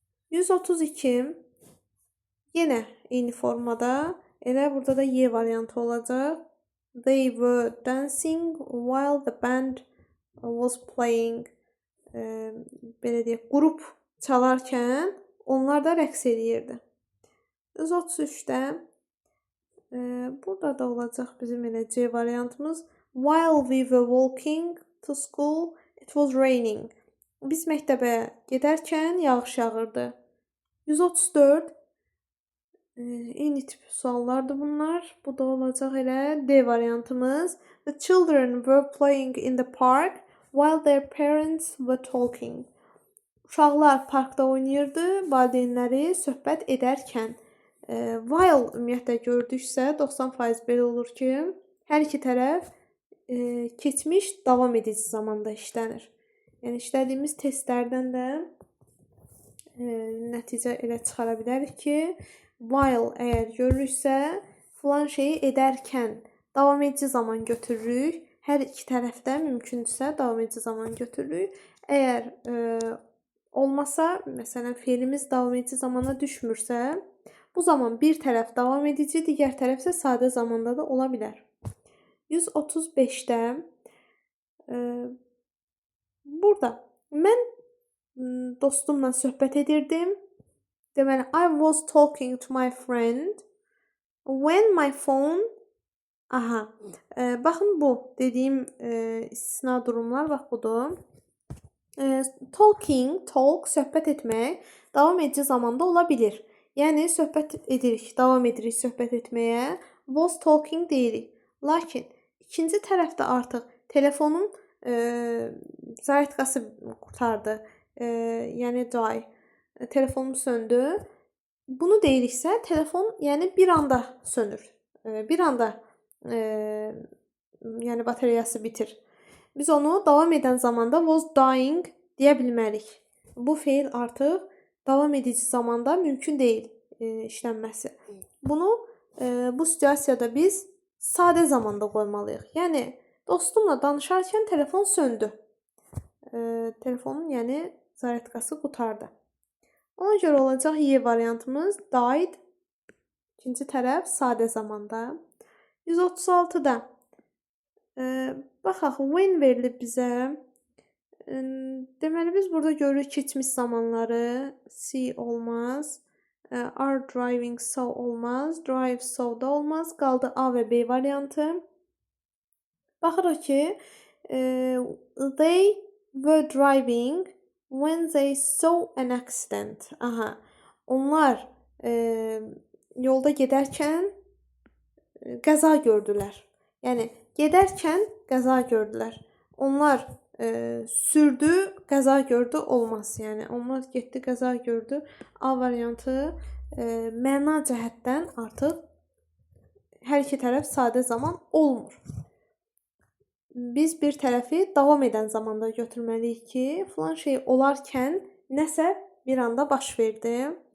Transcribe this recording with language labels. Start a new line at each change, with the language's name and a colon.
Azerbaijani: 132 yenə eyni formada, elə burada da Y variantı olacaq.
English: They were dancing while the band was playing.
Azerbaijani: Belə deyək, qrup çalarkən onlar da rəqs edirdi. 133-də burada da olacaq bizim elə C variantımız.
English: While we were walking to school, it was raining.
Azerbaijani: Biz məktəbə gedərkən yağış yağırdı. 134 eyni tip suallardır bunlar. Bu da olacaq elə D variantımız.
English: The children were playing in the park while their parents were talking.
Azerbaijani: Uşaqlar parkda oynayırdı, valideynləri söhbət edərkən. While ümumiyyətlə gördüksə 90% belə olur ki, hər iki tərəf keçmiş davam edici zamanda işlənir. Yəni işlədiyimiz testlərdən də nəticə elə çıxara bilərik ki, while əgər görürüksə, filan şeyi edərkən davam edici zaman götürürük. Hər iki tərəfdə mümkündürsə davam edici zaman götürürük. Əgər olmasa, məsələn, feilimiz davam edici zamana düşmürsə, bu zaman bir tərəf davam edici, digər tərəf isə sadə zamanda da ola bilər. 135-də burada mən dostumla söhbət edirdim. Deməli,
English: I was talking to my friend when my phone
Azerbaijani: Aha. Baxın bu dediyim istisna durumlar bax budur. Talking, talk, söhbət etmək davam edici zamanda ola bilir. Yəni söhbət edirik, davam edirik söhbət etməyə.
English: Was talking
Azerbaijani: deyirik. Lakin ikinci tərəfdə artıq telefonun zaryadkası qurtardı. Yəni die. Telefonum söndü. Bunu deyiriksə, telefon yəni bir anda sönür. Bir anda yəni bataryası bitir. Biz onu davam edən zamanda
English: was dying
Azerbaijani: deyə bilmərik. Bu feil artıq davam edici zamanda mümkün deyil işlənməsi. Bunu bu situasiyada biz sadə zamanda qoymalıyıq. Yəni dostumla danışarkən telefon söndü. Telefonun yəni zaryadkası qurtardı. Ona görə olacaq Y variantımız died. İkinci tərəf sadə zamanda. 136-da baxaq, when verilib bizə. Deməli, biz burada görürük keçmiş zamanları. See olmaz.
English: Are driving so
Azerbaijani: olmaz.
English: Drive so
Azerbaijani: da olmaz. Qaldı A və B variantı. Baxırıq ki,
English: they were driving when they saw an accident.
Azerbaijani: Aha. Onlar yolda gedərkən qəza gördülər. Yəni gedərkən qəza gördülər. Onlar sürdü, qəza gördü olmaz. Yəni onlar getdi, qəza gördü. A variantı məna cəhətdən artıq hər iki tərəf sadə zaman olmur. Biz bir tərəfi davam edən zamanda götürməliyik ki, filan şey olarkən nəsə bir anda baş verdi.